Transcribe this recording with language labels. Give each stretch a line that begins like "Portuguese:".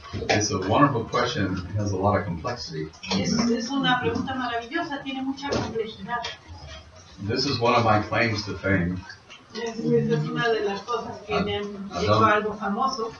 English: It's a wonderful question. It has a lot of complexity.
Spanish: Es una pregunta maravillosa, tiene mucha complejidad.
English: This is one of my claims to fame.
Spanish: Es una de las cosas que me han hecho algo famoso,